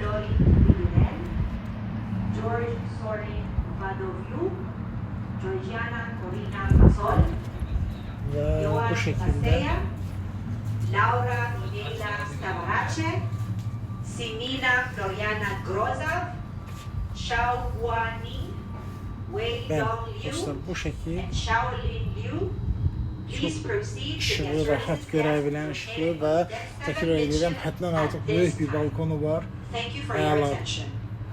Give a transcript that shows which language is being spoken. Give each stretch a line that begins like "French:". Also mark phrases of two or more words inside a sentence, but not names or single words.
Azerbaijani: Və bu şəkildə Simina Floriana Groza, Xiao Guaning, Wei Dong Liu, bu şəkil
English: and Shaolin Liu. Please proceed to
Azerbaijani: işığı
English: the
Azerbaijani: rahat görə bilən işığı və təkrar edirəm, həddən artıq böyük bir balkonu var.
English: Thank you for your
Azerbaijani: Əla.
English: attention.